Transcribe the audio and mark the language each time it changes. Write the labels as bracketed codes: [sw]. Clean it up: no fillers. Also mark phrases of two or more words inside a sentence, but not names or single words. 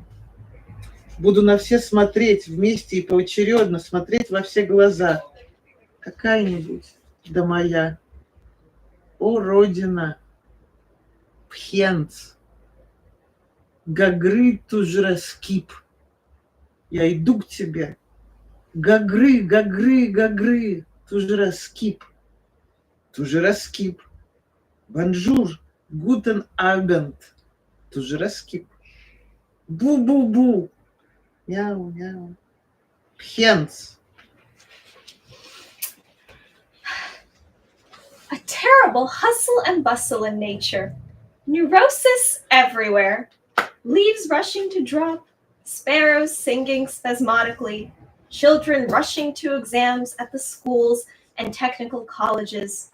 [ru] Буду на все смотреть вместе и поочередно, смотреть во все глаза. Какая-нибудь, да моя. О, Родина! Пхенц! Гагры тужраскип! Я иду к тебе. Гагры, гагры, гагры, тужраскип! Тужраскип! Бонжур! [de] Guten Abend! [ru] Тужраскип! Бу-бу-бу! Мяу-мяу! Пхенц! [en] A terrible hustle and bustle in nature. Neurosis everywhere. Leaves rushing to drop. Sparrows singing spasmodically. Children rushing to exams at the schools and technical colleges.